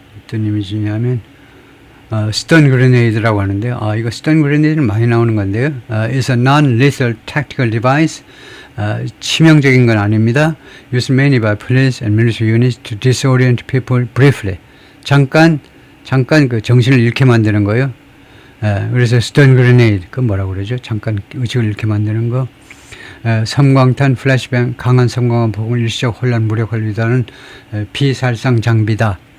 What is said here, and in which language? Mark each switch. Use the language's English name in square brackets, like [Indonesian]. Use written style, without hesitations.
[Korean] 어떤 이미지냐면 스턴 그레네이드라고 하는데요. 이거 스턴 그레네이드는 많이 나오는 건데요. [English] It's a non-lethal tactical device. [Korean] 치명적인 건 아닙니다. [English] Used mainly by police and military units to disorient people briefly. [Korean] 잠깐 그 정신을 잃게 만드는 거예요. 그래서 스턴 그레네이드, 그 뭐라고 그러죠? 잠깐 의식을 잃게 만드는 거. 섬광탄, 플래시뱅, 강한 섬광한 폭을 일시적 혼란 무력화를 유도하는 비살상 장비다.